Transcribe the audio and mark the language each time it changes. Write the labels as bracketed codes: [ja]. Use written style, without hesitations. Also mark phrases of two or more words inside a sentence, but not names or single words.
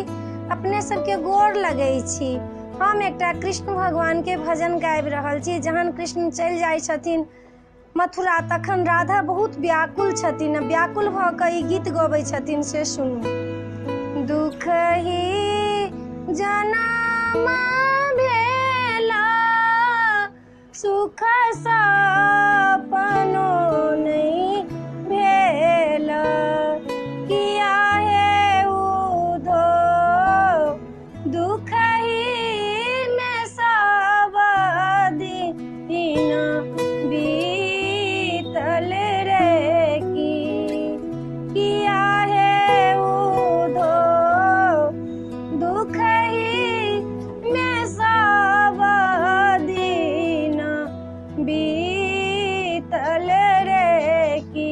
[mai] अपने सबके गोर लगै छी। हम एकटा कृष्ण भगवान के भजन गाबि रहल छी। जहन कृष्ण चलि जाइ छथिन मथुरा तखन राधा बहुत व्याकुल छथिन। व्याकुल भऽ कऽ ई गीत गबै छथिन, से सुनू। दुख ही जनम भेला सुख सपनो नहीं भेल, किया है उधो दुख ही में सब दिन बीतल रे की, किया है उधो दुख ही में सब दिन बीतल रे की।